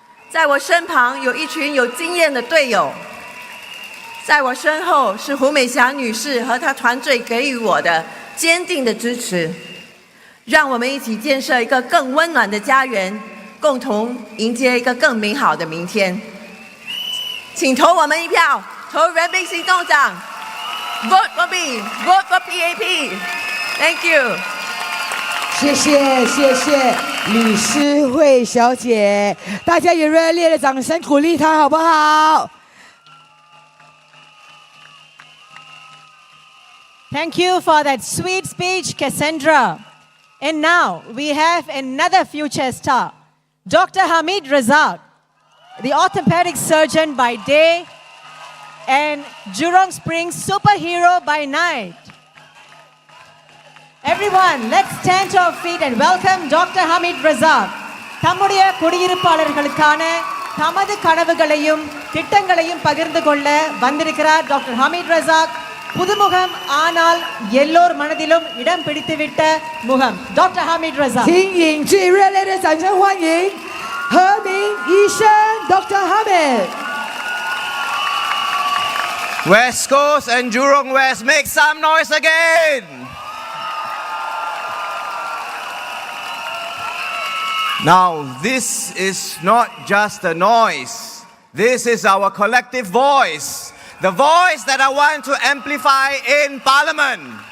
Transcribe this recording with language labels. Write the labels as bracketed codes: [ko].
[zh] 在我身旁有一群有经验的队友，在我身后是胡美霞女士和她团队给予我的坚定的支持。让我们一起建设一个更温暖的家园，共同迎接一个更美好的明天。请投我们一票，投人民行动党 ， [en] Vote for me, vote for PAP. Thank you. [zh] 谢谢李诗慧小姐，大家也热烈的掌声鼓励她好不好？ [en] Thank you for that sweet speech, Cassandra. And now we have another future star, Dr. Hamid Razak, the orthopedic surgeon by day and Jurong Springs superhero by night. Everyone, let's stand to our feet and welcome Dr. Hamid Razak. [ta] தம்முடைய குடியிருப்பாளர்களுக்கான தமது கனவுகளையும் திட்டங்களையும் பகிர்ந்து கொள்ள வந்திருக்கிறார் doctor Hamid Razak. புதுமுகம் ஆனால் எல்லோர் மனதிலும் இடம் பிடித்துவிட்ட முகம் doctor Hamid Razak. [zh] 请引最热烈的掌声欢迎何明医生 Dr. [en] Hamid. West Coast and Jurong West, make some noise again. Now, this is not just a noise. This is our collective voice. The voice that I want to amplify in Parliament.